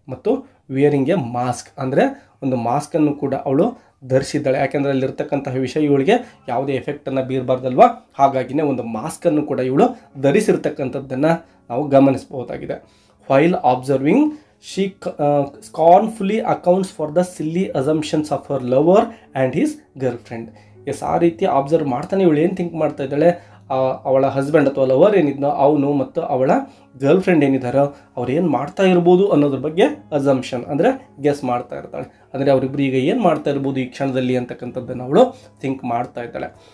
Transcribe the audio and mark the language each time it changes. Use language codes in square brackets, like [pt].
[kn] ಮತ್ತು [en] wearing a mask, [kn] ಅಂದರೆ ಒಂದು ಮಾಸ್ಕನ್ನು ಕೂಡ ಅವಳು ಧರಿಸಿದ್ದಾಳೆ. ಯಾಕೆಂದರೆ ಅಲ್ಲಿರ್ತಕ್ಕಂತಹ ವಿಷಯ ಇವಳಿಗೆ ಯಾವುದೇ ಎಫೆಕ್ಟನ್ನು ಬೀರಬಾರ್ದಲ್ವಾ, ಹಾಗಾಗಿನೇ ಒಂದು ಮಾಸ್ಕನ್ನು ಕೂಡ ಇವಳು ಧರಿಸಿರ್ತಕ್ಕಂಥದ್ದನ್ನು ನಾವು ಗಮನಿಸಬಹುದಾಗಿದೆ. [en] While observing she scornfully accounts for the silly assumptions of her lover and his girlfriend. [kn] S, ಆ ರೀತಿ ಅಬ್ಸರ್ವ್ ಮಾಡ್ತಾನೆ ಇವಳು ಏನು ಥಿಂಕ್ ಮಾಡ್ತಾ ಇದ್ದಾಳೆ, ಅವಳ ಹಸ್ಬೆಂಡ್ ಅಥವಾ ಲವರ್ ಏನಿದ್ನೋ ಅವನು ಮತ್ತು ಅವಳ ಗರ್ಲ್ ಫ್ರೆಂಡ್ ಏನಿದ್ದಾರೋ ಅವ್ರು ಏನು ಮಾಡ್ತಾ ಇರ್ಬೋದು ಅನ್ನೋದ್ರ ಬಗ್ಗೆ ಅಸಂಪ್ಷನ್ ಅಂದರೆ ಗೆಸ್ ಮಾಡ್ತಾ ಇರ್ತಾಳೆ. ಅಂದರೆ ಅವರಿಬ್ಬರು ಈಗ ಏನು ಮಾಡ್ತಾ ಇರ್ಬೋದು ಈ ಕ್ಷಣದಲ್ಲಿ ಅಂತಕ್ಕಂಥದ್ದನ್ನು ಅವಳು ಥಿಂಕ್ ಮಾಡ್ತಾ ಇದ್ದಾಳೆ.